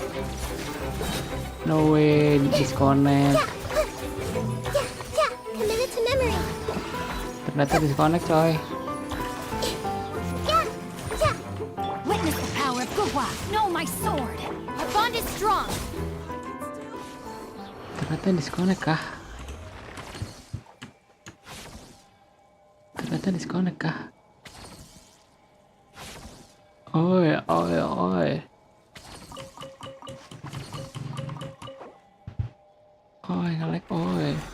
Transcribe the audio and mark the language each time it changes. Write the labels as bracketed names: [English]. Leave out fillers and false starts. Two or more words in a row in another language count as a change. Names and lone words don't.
[English] No way, disconnect. Commit it to memory! [Indonesian] Ternyata disconnect coy. [English] Witness the power of Gugwa! Know my sword! Our bond is strong! [Indonesian] Ternyata disconnect kah? Ternyata disconnect kah? Oi, oi, oi. Oi, nge-lag, oi.